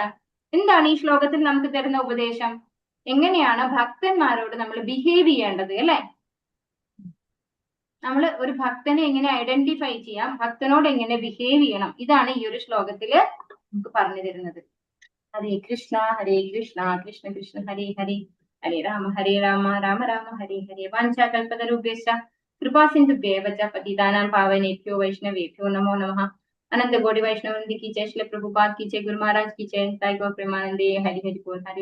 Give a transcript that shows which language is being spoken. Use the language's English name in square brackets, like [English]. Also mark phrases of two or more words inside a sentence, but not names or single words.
[Malayalam] എന്താണ് ഈ ശ്ലോകത്തിൽ നമുക്ക് തരുന്ന ഉപദേശം? എങ്ങനെയാണ് ഭക്തന്മാരോട് നമ്മൾ ബിഹേവ് ചെയ്യേണ്ടത് അല്ലെ? നമ്മൾ ഒരു ഭക്തനെ എങ്ങനെ ഐഡന്റിഫൈ ചെയ്യാം, ഭക്തനോട് എങ്ങനെ ബിഹേവ് ചെയ്യണം, ഇതാണ് ഈ ഒരു ശ്ലോകത്തില് നമുക്ക് പറഞ്ഞു തരുന്നത്. [Sanskrit] ഹരേ കൃഷ്ണ കൃഷ്ണ കൃഷ്ണ ഹരേ ഹരേ, ഹരേ രാമ രാമ രാമ ഹരേ ഹരേ. വാഞ്ചാകൽപതരുഭ്യശ്ച കൃപാ സിന്ധുഭ്യേവ ച പതിതാനാം പാവനേഭ്യോ വൈഷ്ണവേഭ്യോ നമോ നമഃ. [Hindi] अनंत कोटि वैष्णव की जय, श्री प्रभुपाद की जय, गुरु महाराज की जय, [Bangla] তাই গৌ প্রেমানন্দে, হরি হরি বোল, [Hindi] हरे